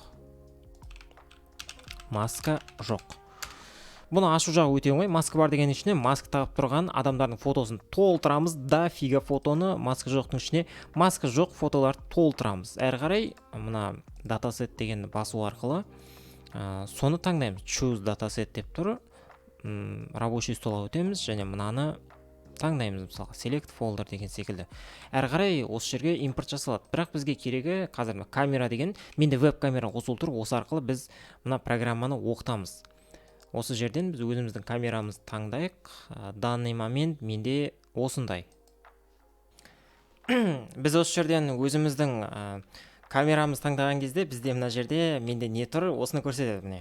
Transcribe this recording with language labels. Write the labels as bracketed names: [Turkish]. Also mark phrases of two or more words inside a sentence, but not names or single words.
[Kazakh] Маска жоқ. Бұны ашу жағы өте оңай. Маска бар деген ішіне маска тағып тұрған адамдардың фотосын толтырамыз. Дофига фотоны маска жоқтың ішіне маска жоқ фотоларды толтырамыз. Әрі қарай мына датасет дегенді басу арқылы соны таңдаймыз. [English] Choose dataset [Kazakh] деп тұр. [Russian] Рабочий столға [Kazakh] өтеміз, және мынаны таңдаймыз, мысалға [English] select folder [Kazakh] деген секілді. Әрі қарай осы жерге импорт жасалады. Бірақ бізге керегі қазір камера деген, менде веб-камера қосылып тұр. Осы арқылы біз мына программаны оқытамыз. Осы жерден біз өзіміздің камерамызды таңдайық. [Russian] Данный момент [Kazakh] менде осындай. Біз осы жерден өзіміздің камерамызды таңдаған кезде бізде мына жерде менде не тұр, осыны көрсетеді міне.